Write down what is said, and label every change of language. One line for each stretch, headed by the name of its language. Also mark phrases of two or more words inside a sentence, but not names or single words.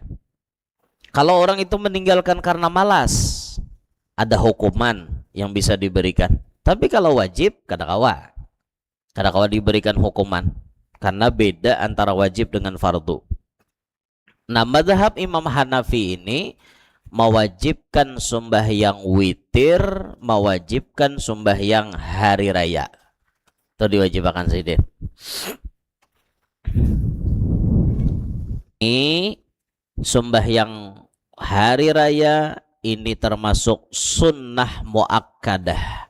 Indonesian: Kalau orang itu meninggalkan karena malas, ada hukuman yang bisa diberikan. Tapi kalau wajib,
Banjar: kada kawa
Indonesian: diberikan hukuman, karena beda antara wajib dengan fardu. Nah, mazhab Imam Hanafi ini mewajibkan sembahyang witir, mewajibkan sembahyang hari raya. Itu diwajibkan sidin. Ini sembahyang hari raya ini termasuk
Arabic: سنة مؤكدة.